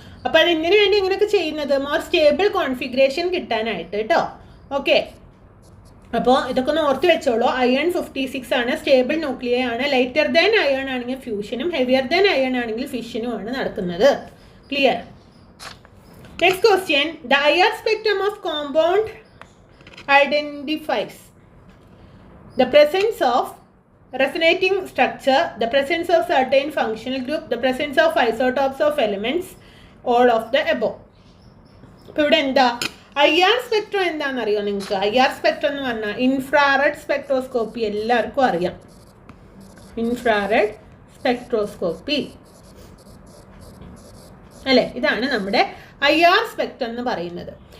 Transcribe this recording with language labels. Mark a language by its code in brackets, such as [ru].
[ml] അപ്പോൾ അത് എന്തിനു വേണ്ടി ഇങ്ങനെയൊക്കെ ചെയ്യുന്നത്, മോർ സ്റ്റേബിൾ കോൺഫിഗറേഷൻ കിട്ടാനായിട്ട് കേട്ടോ. ഓക്കെ, അപ്പോൾ ഇതൊക്കെ ഒന്ന് ഓർത്ത് വെച്ചോളൂ. അയൺ 56 ആണ്, സ്റ്റേബിൾ ന്യൂക്ലിയർ ആണ്. ലൈറ്റർ ദാൻ അയൺ ആണെങ്കിൽ ഫ്യൂഷനും, ഹെവിയർ ദാൻ അയൺ ആണെങ്കിൽ ഫിഷനും ആണ് നടക്കുന്നത്. Clear? [en] Next question, the IR spectrum of compound identifies the presence of resonating structure, the presence of certain functional group, the presence of isotopes of elements, all of the above. [ml] ഇപ്പോൾ ഇവിടെ എന്താ IR spectrum എന്താണെന്ന് അറിയോ നിങ്ങൾക്ക്? IR spectrum എന്ന് പറഞ്ഞാൽ infrared spectroscopy എല്ലാവർക്കും അറിയാം. ഇൻഫ്രാറെഡ് സ്പെക്ട്രോസ്കോപ്പി അല്ലേ, ഇതാണ് നമ്മുടെ IR സ്പെക്ട്രം എന്ന് പറയുന്നത്.